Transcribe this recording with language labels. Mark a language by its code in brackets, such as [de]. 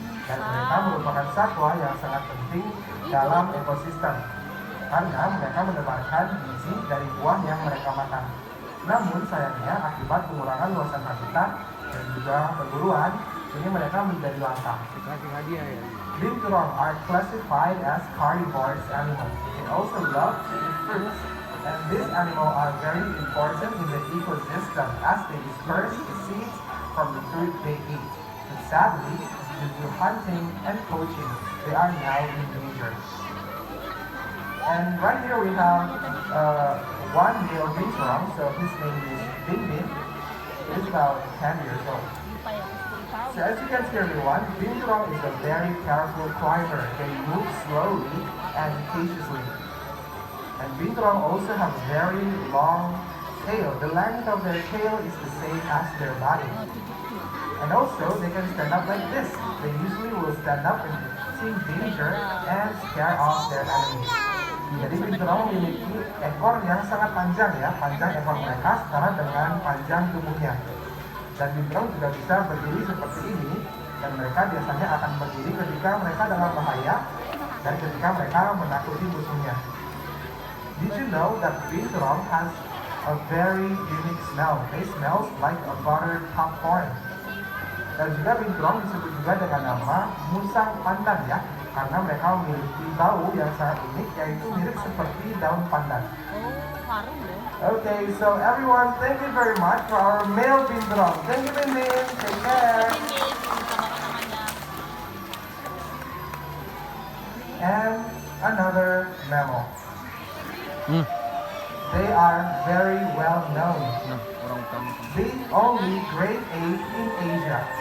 [id] Dan mereka merupakan satwa yang sangat penting dalam ekosistem, karena mereka menebarkan gizi dari buah yang mereka makan. Namun sayangnya akibat pengurangan luasan habitat dan juga perburuan, ini mereka menjadi langka. [en] Bintang are classified as carnivorous animals. They also love to eat fruits, and these animals are very important in the ecosystem as they disperse the seeds from the fruit they eat. But sadly, due to hunting and poaching, they are now endangered. And right here we have one male bintang, so his name is Bin Bin. He's about 10 years old. So as you can see everyone, Bintang is a very careful climber. They move slowly and cautiously. And Bintang also have a very long tail. The length of their tail is the same as their body. And also they can stand up like this. They usually will stand up and sensing danger and scare off their enemies. [id] Jadi binturong memiliki ekor yang sangat panjang ya, panjang ekor mereka setara dengan panjang tubuhnya. Dan binturong juga bisa berdiri seperti ini, dan mereka biasanya akan berdiri ketika mereka dalam bahaya dan ketika mereka menakuti musuhnya. [en] Did you know that binturong has a very unique smell? They smells like a buttered popcorn. [id] Dan juga binturong disebut juga dengan nama musang pandan ya, karena mereka memiliki bau yang sangat unik, yaitu mirip seperti daun pandan. Oh, harum loh. [en] Okay, so everyone, thank you very much for our male binturong. Thank you, Min. Take care. [id] Ini sama namanya. [en] And another mammal. They are very well known. The only great ape in Asia.